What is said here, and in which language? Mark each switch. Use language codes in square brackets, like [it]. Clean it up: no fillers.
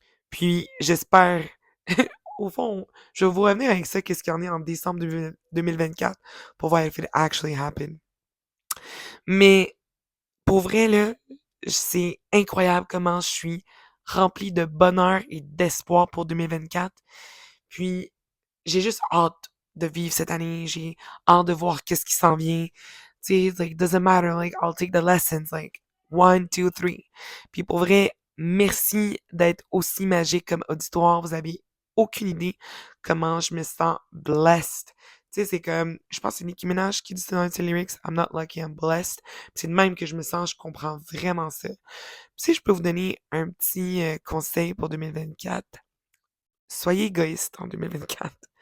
[fr] Puis, j'espère, au fond, je vais vous revenir avec ça, qu'est-ce qu'il y en est en décembre 2024 pour voir [en] if it actually happen. [fr] Mais, pour vrai, là, c'est incroyable comment je suis rempli de bonheur et d'espoir pour 2024. Puis, j'ai juste hâte de vivre cette année. J'ai hâte de voir qu'est-ce qui s'en vient. [en] Tu sais, like, doesn't matter. Like, I'll take the lessons. Like, one, two, three. [fr] Puis pour vrai, merci d'être aussi magique comme auditoire. Vous avez aucune idée comment je me sens [en] blessed. [fr] Tu sais, c'est comme, je pense que c'est Nicki Minaj qui dit ça dans ses lyrics, [en] I'm not lucky, I'm blessed. [fr] Puis c'est de même que je me sens, je comprends vraiment ça. Puis si je peux vous donner un petit conseil pour 2024, soyez égoïste en 2024.